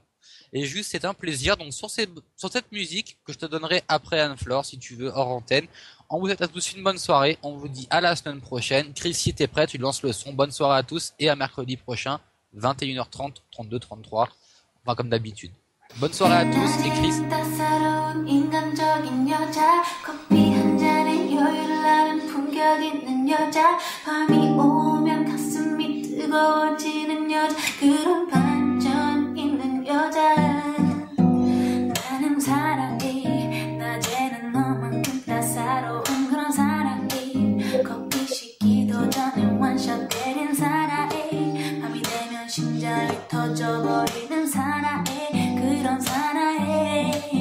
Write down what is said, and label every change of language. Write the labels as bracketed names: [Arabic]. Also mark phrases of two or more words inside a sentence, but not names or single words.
[French] Et juste, c'est un plaisir. Donc sur cette musique que je te donnerai après Anne-Flore, si tu veux, hors antenne. On vous souhaite à tous une bonne soirée. On vous dit à la semaine prochaine. Chris, si t'es prêt, tu lances le son. Bonne soirée à tous et à mercredi prochain, 21h30, 32, 33. Enfin, comme d'habitude. Bonne soirée à tous et Chris. [Korean] 따사로운 인간적인 여자 커피 한 잔에 여유를 아는 품격 있는 여자 밤이 오면 가슴이 뜨거워지는 여자 그런 반전 있는 여자 나는 사랑해 낮에는 너만큼 따사로운 그런 사랑해 커피 식기도 전에 원샷 때린 사랑해 밤이 되면 심장이 터져버리는 사랑해 그런 사나해